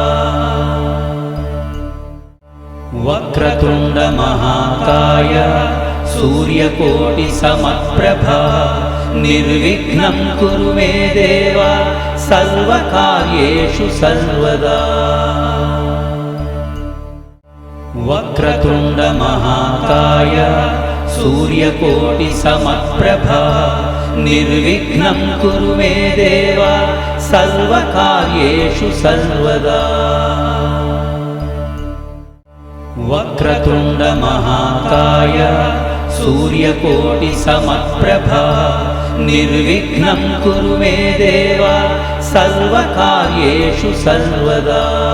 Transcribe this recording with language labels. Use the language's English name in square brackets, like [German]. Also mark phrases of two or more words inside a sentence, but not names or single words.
[Sanskrit] वक्रतुण्डमहाकाय सूर्यकोटिसमप्रभा निर्विघ्नं कुरु मे देव सर्वकार्येषु सर्वदा। వక్రతుండ మహాకాయ సూర్యకోటి సమప్రభా నిర్విఘ్నం కురు మే దేవ సర్వకార్యేషు సర్వదా వక్రతుండ మహాకాయ సూర్యకోటి సమప్రభా నిర్విఘ్నం కురు మే దేవ సర్వకార్యేషు సర్వదా